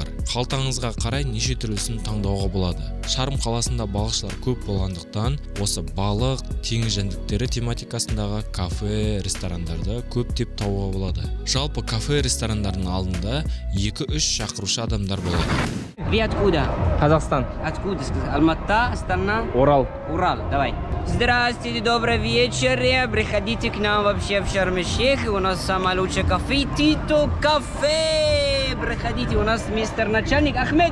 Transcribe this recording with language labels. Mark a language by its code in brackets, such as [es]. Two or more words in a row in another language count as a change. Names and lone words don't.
[kk] Қалтаңызға қарай неше түрлісін таңдауға болады. Шарм қаласында балықшылар көп болғандықтан, осы балық, теңіз жәндіктері тематикасындағы кафе-ресторандарды көптеп табуға болады. Жалпы кафе-ресторандардың алдында 2-3 шақырушы адамдар болады. [ru] Вы откуда? [kk] Қазақстан. [ru] Откуда? Алматы, Астана? [kk] Орал. [ru] Урал, давай. Здравствуйте, добрый вечер. Приходите к нам вообще в Шарм-эль-Шейх. У нас самое лучшее кафе, Тито кафе. Приходите, у нас мистер начальник Ахмед.